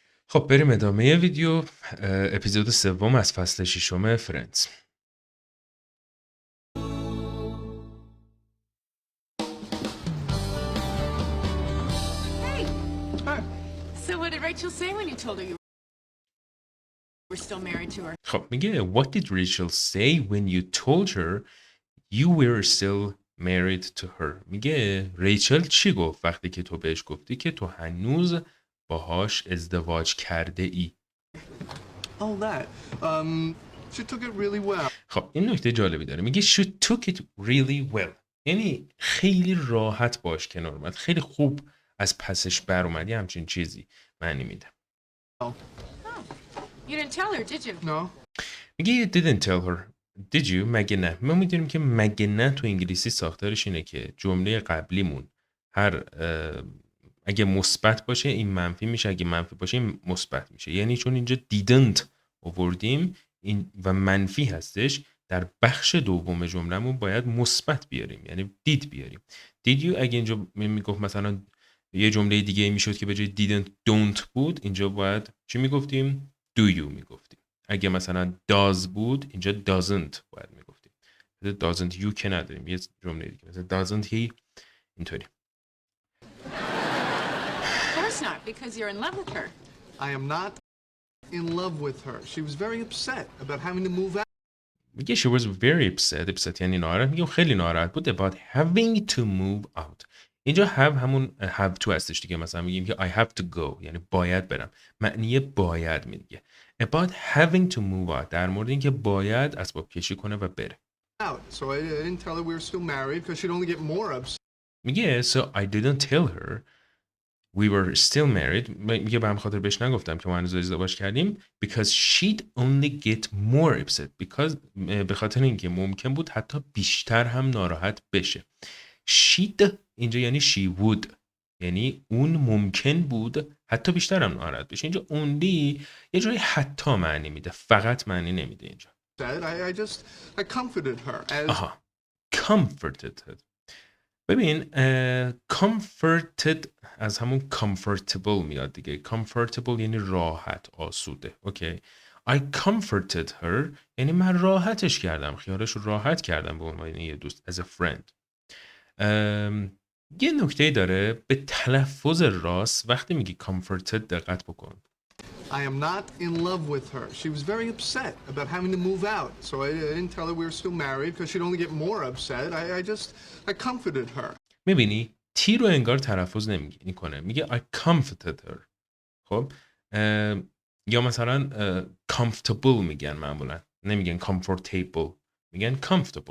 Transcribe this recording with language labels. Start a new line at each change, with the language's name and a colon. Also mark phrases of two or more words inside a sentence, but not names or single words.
Persian: خب بریم ادامه ویدیو. اپیزود سوم از فصل ششم فرندز.
English: Hey. Hi. So what did Rachel say when you told her you were still married to her?
Persian: خب میگه
English: What did Rachel say when you told her you were still married to her؟
Persian: میگه ریچل چی گفت وقتی که تو بهش گفتی که تو هنوز باهاش ازدواج کرده ای؟
English: Oh, that. She took it really well.
Persian: خب این نکته جالبی داره. میگه
English: she took it really well،
Persian: یعنی خیلی راحت باش کنار اومد، خیلی خوب از پسش بر اومد، یه همچین چیزی معنی میده.
English: Oh, You didn't tell her, did you? no. میگه you didn't tell her did you؟
Persian: مگه نه. ما میدونیم که مگه نه تو انگلیسی ساختارش اینه که جمله قبلیمون هر اگه مثبت باشه این منفی میشه، اگه منفی باشه این مثبت میشه. یعنی چون اینجا didn't آوردیم این و منفی هستش، در بخش دوم جملهمون باید مثبت بیاریم، یعنی did بیاریم.
English: did you
Persian: اگه اینجا میگفت مثلا یه جمله دیگه میشد که به جای
English: didn't don't
Persian: بود، اینجا باید چی میگفتیم؟
English: do you
Persian: میگفتیم. اگه مثلا does بود اینجا doesn't باید میگفتیم.
English: doesn't you
Persian: که نداریم، یه جمله دیگه مثلا
English: doesn't he،
Persian: اینطوری.
English: Of course not, because you're in love with her. I am not in love with her. She was very upset about having to move out.
Persian: میگه
English: she was very upset
Persian: یعنی ناراحت. میگه خیلی ناراحت بود
English: about having to move out.
Persian: اینجا have همون
English: have to
Persian: هستش دیگه. مثلا میگیم که
English: I have to go
Persian: یعنی باید برم، معنی باید میگه.
English: about having to move out
Persian: در مورد اینکه باید اسباب کشی کنه و بره.
English: So I didn't tell her we were still married because she'd only get more upset. میگه so I didn't tell her we were still married.
Persian: میگه به هم خاطر بهش نگفتم که ما هنوز ازدواج کردیم
English: because she'd only get more upset because
Persian: به خاطر اینکه ممکن بود حتی بیشتر هم ناراحت بشه. she'd اینجا یعنی
English: she would،
Persian: یعنی اون ممکن بود حتی بیشتر هم ناراحت بشه. اینجا only یه جوری حتی معنی میده، فقط معنی نمیده اینجا.
English: I comforted her as
Persian: آها comforted. ببین comforted از همون comfortable میاد دیگه. comfortable یعنی راحت، آسوده. اوکی.
English: I comforted her
Persian: یعنی من راحتش کردم، خیالش رو راحت کردم به عنوان یه دوست
English: as a friend.
Persian: یه نکته داره به تلفظ راست. وقتی میگی comforted دقت بکن.
English: I am not in love with her. She was very upset about having to move out. So I didn't tell her we were still married because she'd only get more upset. I comforted her.
Persian: میبینی تی رو انگار تلفظ نمیکنه، میگه
English: I comforted her.
Persian: خب یا مثلا comfortable میگن، معمولا نمیگن comfortable، میگن comfortable.